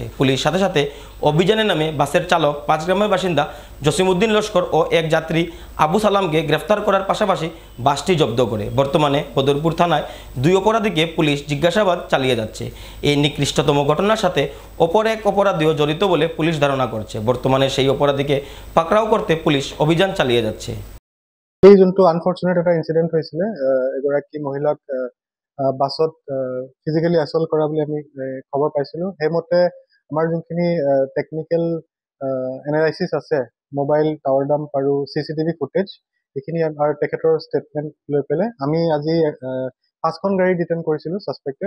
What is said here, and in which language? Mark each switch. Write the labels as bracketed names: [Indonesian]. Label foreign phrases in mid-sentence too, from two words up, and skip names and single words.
[Bangla] পুলিশ সাথে সাথে অভিযানে নামে বাসের চালক 5 গ্রামের বাসিন্দা জসিমউদ্দিন লস্কর ও এক যাত্রী আবু সালামকে গ্রেফতার করার পাশাপাশি বাসটি জব্দ করে। বর্তমানে বদরপুর থানায় 2 অপরাধীকে পুলিশ জিজ্ঞাসাবাদ চালিয়ে যাচ্ছে। এই নিকৃষ্টতম ঘটনার সাথে অপর এক অপরাধীও জড়িত বলে পুলিশ ধারণা করছে। বর্তমানে সেই অপরাধীকে পাকড়াও করতে পুলিশ অভিযান চালিয়ে যাচ্ছে। [Assamese] এই যোনটো [English] unfortunate এটা incident [Assamese] হৈছিলে, এগৰাকী মহিলাক বাছত [English] physically assault [Assamese] কৰা বুলি আমি খবৰ পাইছিলো। সেইমতে আমাৰ যোনখিনি [English] technical analysis [Assamese] আছে, [English] mobile tower dump [Assamese] আৰু [English] CCTV footage, [Assamese] এইখিনি আৰু তেখেতৰ ষ্টেটমেণ্ট লৈ পেলাই আমি আজি 5খন গাড়ী ডিটেইন কৰিছিলো সাসপেক্টেড।